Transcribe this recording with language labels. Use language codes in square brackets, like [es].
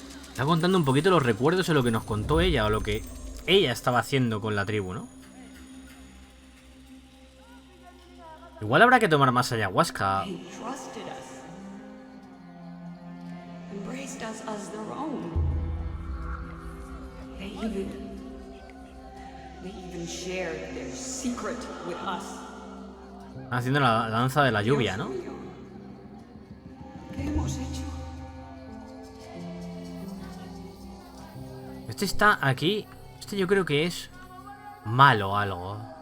[es] Está contando un poquito los recuerdos de lo que nos contó ella o lo que ella estaba haciendo con la tribu, ¿no? Igual habrá que tomar más ayahuasca. [en] They trusted us. Embraced us as their own. They even shared their secret with us. [es] Haciendo la danza de la lluvia, ¿no? ¿Qué hemos hecho? Este está aquí. Este yo creo que es malo algo.